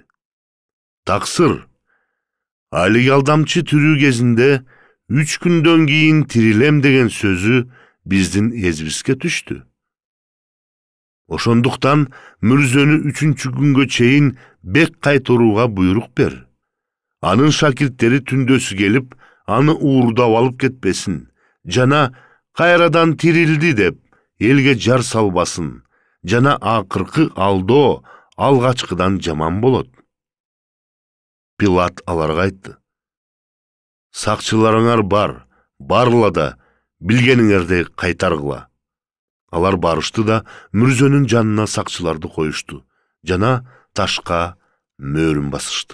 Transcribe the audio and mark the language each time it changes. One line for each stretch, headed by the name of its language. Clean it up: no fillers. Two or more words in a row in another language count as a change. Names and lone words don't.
Kyrgyz: Таксыр, алиги алдамчы тирүү кезинде 3 күндөн кийин тирилем деген сөзү биздин эзибизге түштү. Ошондуктан мүрзөнү 3-чү күнгө чейин бек кайтарууга буйрук бер. Анын шакирттери түндөсү келип, аны уурдап алып кетпесин, жана кайрадан тирилди деп элге жар салбасын, жана акыркы алдоо алгачкыдан жаман болот. Пилат аларга айтты: Сакчыларыңар бар, барла да билгениңерди кайтаргыла. Алар барышты да мүрзөнүн жанына сакчыларды коюшту, жана ташка мөөрүн басышты.